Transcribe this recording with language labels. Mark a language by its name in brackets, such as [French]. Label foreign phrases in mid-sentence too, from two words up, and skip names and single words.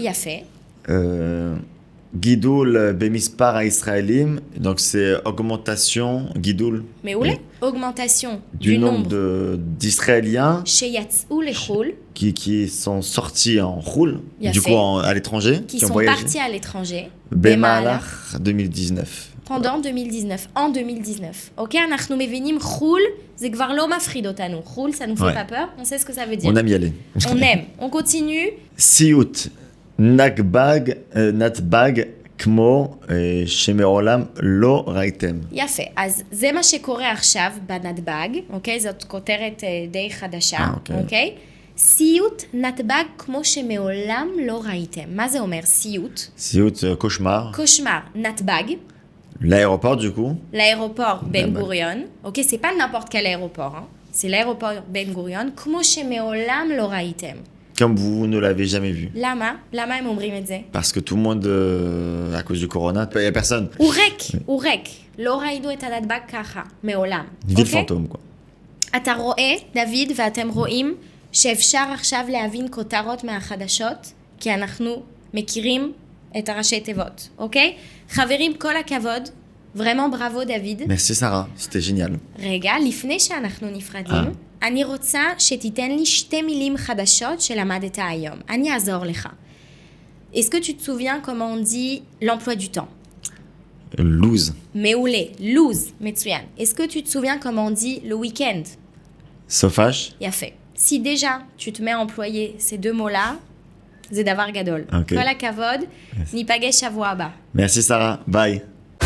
[Hebrew] יפה. גידול במספר הישראלים, [French] donc c'est augmentation, [Hebrew] גידול. מעולה. [French] Augmentation du nombre d'Israéliens [Hebrew] שיצאו לחו"ל. [French] qui sont sortis en roule, [Hebrew] יפה. [French] du coup à l'étranger, qui sont voyagé. partis à l'étranger. [Hebrew] במהלך 2019. [French] pendant 2019, en 2019. [Hebrew] Ok, אנחנו מבינים חול, זה כבר לא מפחיד אותנו. חול, [French] ça nous fait pas peur, on sait ce que ça veut dire. On aime y aller. On aime. On continue. [Hebrew] סיוט, נתב"ג כמו שמעולם לא ראיתם. יפה, אז זה מה שקורה עכשיו בנתב"ג, אוקיי? זאת כותרת די חדשה, אוקיי? סיוט נתב"ג כמו שמעולם לא ראיתם. מה זה אומר סיוט? סיוט, קושמר. קושמר, נתב"ג. [French] L'aéroport du coup. L'aéroport Ben Gurion. Ok, c'est pas n'importe quel aéroport, hein. C'est l'aéroport Ben Gurion. [Hebrew] כמו שמעולם לא ראיתם. [French] Comme vous ne l'avez jamais vu. [Hebrew] למה? למה הם אומרים את זה? [French] Parce que tout le monde, à cause du corona, il n'y a personne. [Hebrew] הוא ריק. לא ראינו את הנתב"ג ככה, מעולם. [French] Ville fantôme, quoi. [Hebrew] אתה רואה, דוד, ואתם רואים שאפשר עכשיו להבין כותרות מהחדשות, כי אנחנו מכירים את הראשי תיבות, אוקיי? חברים, כל הכבוד. [French] vraiment bravo, דוד. Merci, Sarah. C'était génial. [Hebrew] רגע, לפני שאנחנו נפרדים, אני רוצה שתיתן לי 2 מילים חדשות שלמדת היום. אני אעזור לך. [French] Est-ce que tu te souviens comment on dit l'emploi du temps? [Hebrew] Lose. מעולה, lose, מצוין. [French] Est-ce que tu te souviens comment on dit le week-end? [Hebrew] סופש. יפה. [French] Si déjà tu te mets à employer ces 2 mots-là, [Hebrew] זה דבר גדול. Okay. כל הכבוד, ניפגש שבוע הבא. [French] Merci, Sarah. Bye.